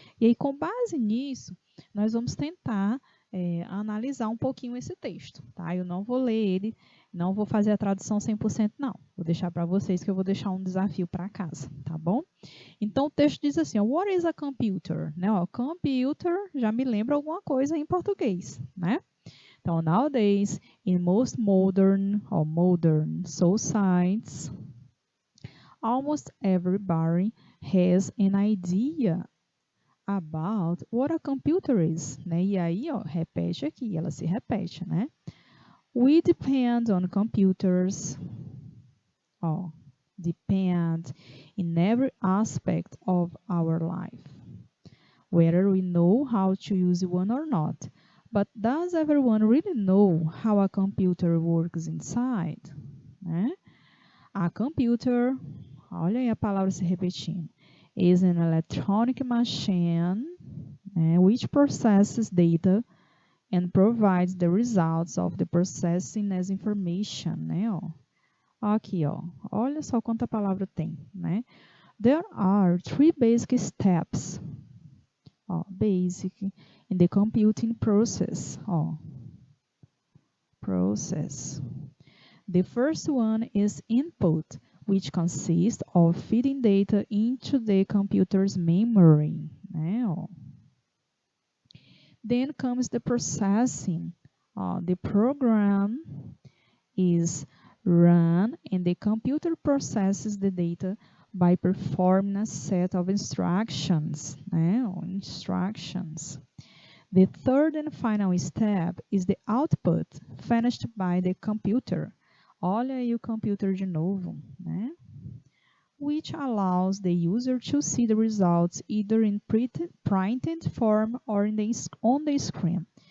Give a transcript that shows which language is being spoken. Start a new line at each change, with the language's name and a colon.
Portuguese: E aí, com base nisso, nós vamos tentar analisar um pouquinho esse texto, tá? Eu não vou ler ele, não vou fazer a tradução 100%, não. Vou deixar para vocês que eu vou deixar um desafio para casa, tá bom? Então, o texto diz assim,
English: what is a computer?
Portuguese: Né? Ó, computer já me lembra alguma coisa em português, né?
English: Então, nowadays, in most modern societies, almost everybody has an idea about what a computer is, né?
Portuguese: E aí, ó, repete aqui, ela se repete, né?
English: We depend on computers, ó, depend in every aspect of our life, whether we know how to use one or not. But does everyone really know how a computer works inside? Né? A computer,
Portuguese: olha aí a palavra se repetindo,
English: is an electronic machine, né, which processes data and provides the results of the processing as information, né, ó.
Portuguese: Aqui, ó, olha só quanta palavra tem, né?
English: There are 3 basic steps, ó, basic, in the computing process, ó, process. The first one is input, which consists of feeding data into the computer's memory, né, ó. Then comes the processing. The program is run and the computer processes the data by performing a set of instructions, né? Instructions. The third and final step is the output finished by the computer.
Portuguese: Olha aí o computer de novo, né?
English: Which allows the user to see the results either in printed form or on the screen.